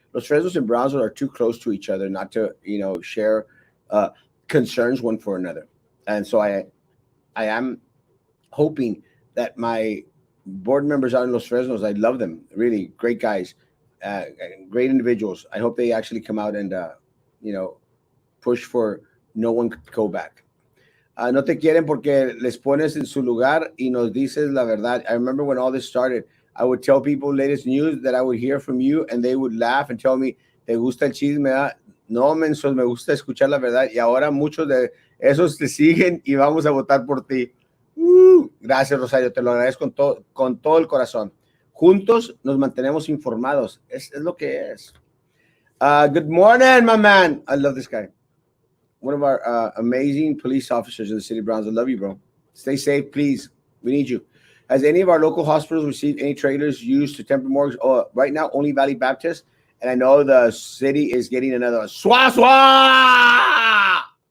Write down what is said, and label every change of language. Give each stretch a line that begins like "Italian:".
English: Los Fresnos and Brownsville are too close to each other not to share concerns one for another, and so I am hoping that my board members out in Los Fresnos, I love them, really great guys, great individuals. I hope they actually come out and push for no one could go back.
Spanish: No te quieren porque les pones en su lugar y nos dices la verdad.
English: I remember when all this started, I would tell people latest news that I would hear from you, and they would laugh and tell me,
Spanish: ¿te gusta el chisme? ¿Ah? No, mensos, me gusta escuchar la verdad. Y ahora muchos de esos te siguen y vamos a votar por ti. Gracias, Rosario, te lo agradezco con todo el corazón. Juntos nos mantenemos informados. Es lo que es.
English: Good morning, my man. I love this guy. One of our amazing police officers in the city of Brownsville. Love you, bro. Stay safe, please. We need you. Has any of our local hospitals received any trailers used to temper morgues? Oh, right now, only Valley Baptist. And I know the city is getting another swah swah.